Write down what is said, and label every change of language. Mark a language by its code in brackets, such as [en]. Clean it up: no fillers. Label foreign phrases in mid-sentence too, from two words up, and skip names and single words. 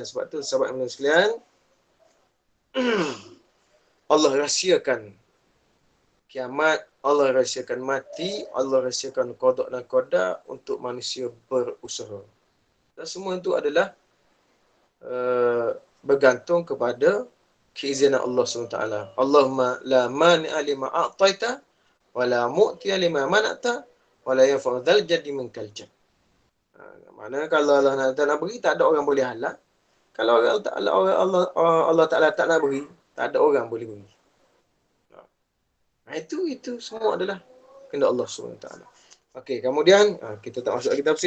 [ms] Sebab tu sahabat Muslim sekalian, Allah rahsiakan kiamat, Allah rahsiakan mati, Allah rahsiakan qada dan qadar untuk manusia berusaha. Dan semua itu adalah bergantung kepada keizinan Allah SWT. [ar] اللهم لا مانع لما أعطيت ولا معطي لما منعت ولا ينفع ذا الجد منك الجد. [ms] Mana kalau Allah nak beri, tak ada orang boleh halang. Kalau Allah Ta'ala tak nak beri, tak ada orang boleh beri. Itu semua adalah kehendak Allah SWT. Okey, kemudian kita tak masuk lagi tafsir.